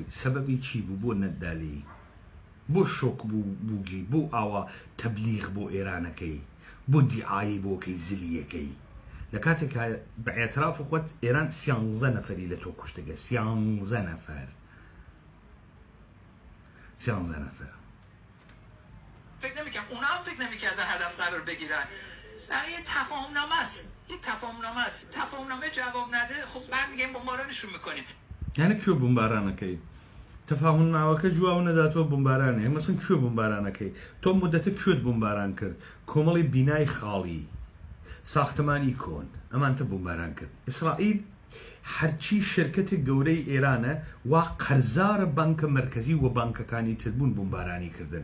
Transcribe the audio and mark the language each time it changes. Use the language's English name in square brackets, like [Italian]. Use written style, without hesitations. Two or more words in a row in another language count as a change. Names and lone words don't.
[Central Kurdish] سەبەبی چی بوو بۆ نەتدالی؟ بۆ شۆک بووگی، بۆ ئاوا تەبلیغ بۆ ئێرانەکەی، بۆ دیعایی بۆکەی زلیەکەی. لە کاتێکا بە ئێتراف خۆت ئێران 13 نەفەری لە تۆ کوشتەگە، 13 نەفەر. [Persian] 13 نفر. فکر نمیکنم اونا هم فکر نمیکردن هدف قرار بگیرن. یه تفاهمنامه است، یه تفاهمنامه است. تفاهمنامه جواب نده خب برمیگردیم بمبارانشون میکنیم. [Central Kurdish] یعنی کیو بمبارانەکەی؟ تەفاهمنامەکە جواب نەداتەوە بمبارانێ. مەسەن کیو بمبارانەکەی؟ تۆ مدەتە کوێت بمباران کرد؟ کۆمەڵی بینای خاڵی، ساختمانی کۆن، ئەمانتە بمباران کرد. ئیسرائیل هەرچی شرکەتی گەورەی ئێرانە وا قەرزارە بانکە مرکزی و بانکەکانی تربوون بمبارانی کردن.